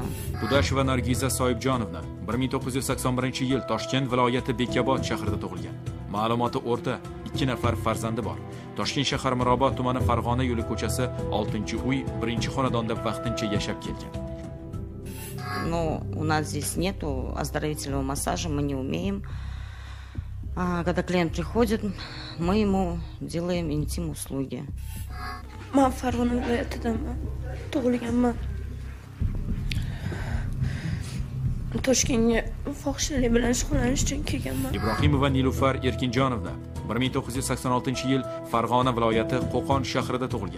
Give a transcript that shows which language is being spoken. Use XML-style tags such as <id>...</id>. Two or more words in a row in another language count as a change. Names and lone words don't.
<uz>Budasheva Nargiza Soyibjonovna 1981-yil Toshkent viloyati Bekobod shahrida tug'ilgan. Ma'lumoti o'rta, 2 nafar farzandi bor. Toshkent shahar Mirobod tumani Farg'ona yo'li ko'chasi 6-uy 1-xonadonda vaqtincha yashab kelgan.</uz> <ru>Но у нас здесь нету оздоровительного массажа, мы не умеем. Когда клиент приходит, мы ему делаем интим-услуги.</ru> <uz>Men Farg'ona viloyatidaman. Tug'ilganman. Toshkentga fohishalik bilan shug'ullanish uchun kelganman. Ibrohimova Nilufar Erkinjonovna 1986-yil Farg'ona viloyati Qo'qon shahrida tug'ilgan.</uz>